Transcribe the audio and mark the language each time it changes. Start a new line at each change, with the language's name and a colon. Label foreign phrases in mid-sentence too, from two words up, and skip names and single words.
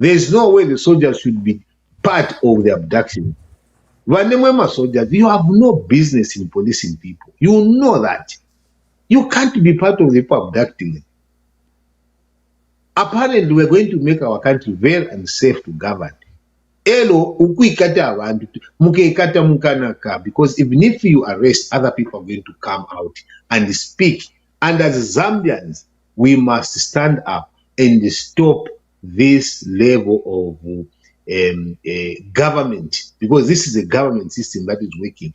English: There's no way the soldiers should be part of the abduction. Vanemwema soldiers, you have no business in policing people. You know that. You can't be part of the people abducting them. Apparently, we're going to make our country very unsafe to govern.
Bemba: Elo, ukuikata abantu, mukeikata mukanaka,
English: because even if you arrest, other people are going to come out and speak. And as Zambians, we must stand up and stop this level of government, because this is a government system that is working.